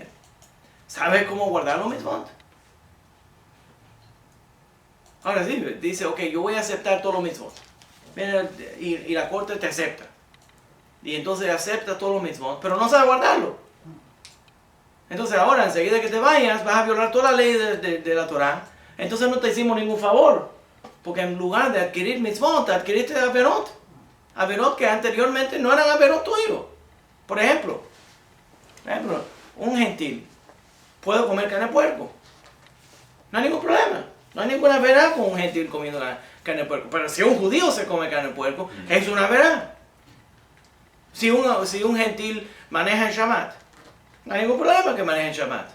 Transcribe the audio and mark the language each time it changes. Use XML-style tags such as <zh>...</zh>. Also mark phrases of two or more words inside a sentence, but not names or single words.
<es>¿Sabes cómo guardar los mitzvot? Ahora sí, dice, ok, yo voy a aceptar todos los mitzvot. Y la corte te acepta. Y entonces acepta todos los mitzvot, pero no sabe guardarlo. Entonces ahora, enseguida que te vayas, vas a violar toda la ley de la Torah. Entonces no te hicimos ningún favor. Porque en lugar de adquirir mitzvot, adquiriste averot. Averot que anteriormente no eran averot tuyos. Por ejemplo, un gentil puede comer carne de puerco. No hay ningún problema. No hay ninguna verá con un gentil comiendo carne de puerco. Pero si un judío se come carne de puerco, es una verá. Si un gentil maneja en Shabbat, no hay ningún problema que maneje en Shabbat.</es>